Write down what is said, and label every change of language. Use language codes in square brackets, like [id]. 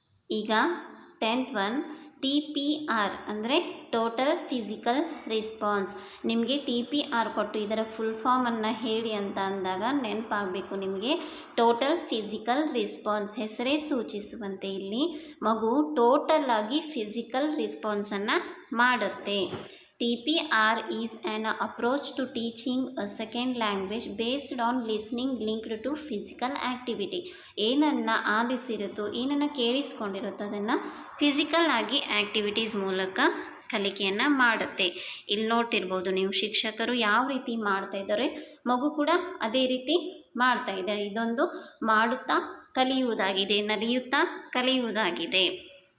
[kn] ಈಗ 10th one TPR ಅಂದರೆ total physical response. ನಿಮಗೆ TPR ಕೊಟ್ಟು ಇದರ ಫುಲ್ ಫಾರ್ಮನ್ನು ಹೇಳಿ ಅಂತ ಅಂದಾಗ ನೆನಪಾಗಬೇಕು ನಿಮಗೆ ಟೋಟಲ್ ಫಿಸಿಕಲ್ ರೆಸ್ಪಾನ್ಸ್. ಹೆಸರೇ ಸೂಚಿಸುವಂತೆ ಇಲ್ಲಿ ಮಗು ಟೋಟಲ್ ಆಗಿ ಫಿಸಿಕಲ್ ರೆಸ್ಪಾನ್ಸನ್ನು ಮಾಡುತ್ತೆ. [en] TPR is an approach to teaching a second language based on listening linked to physical activity. [kn] ಏನನ್ನು ಆಲಿಸಿರುತ್ತೋ, ಏನನ್ನು ಕೇಳಿಸ್ಕೊಂಡಿರುತ್ತೋ ಅದನ್ನು ಫಿಸಿಕಲ್ ಆಗಿ ಆ್ಯಕ್ಟಿವಿಟೀಸ್ ಮೂಲಕ ಕಲಿಕೆಯನ್ನು ಮಾಡುತ್ತೆ. ಇಲ್ಲಿ ನೋಡ್ತಿರ್ಬೋದು ನೀವು, ಶಿಕ್ಷಕರು ಯಾವ ರೀತಿ ಮಾಡ್ತಾಯಿದ್ದಾರೆ, ಮಗು ಕೂಡ ಅದೇ ರೀತಿ ಮಾಡ್ತಾಯಿದೆ. ಇದೊಂದು ಮಾಡುತ್ತಾ ಕಲಿಯುವುದಾಗಿದೆ, ನಲಿಯುತ್ತಾ ಕಲಿಯುವುದಾಗಿದೆ.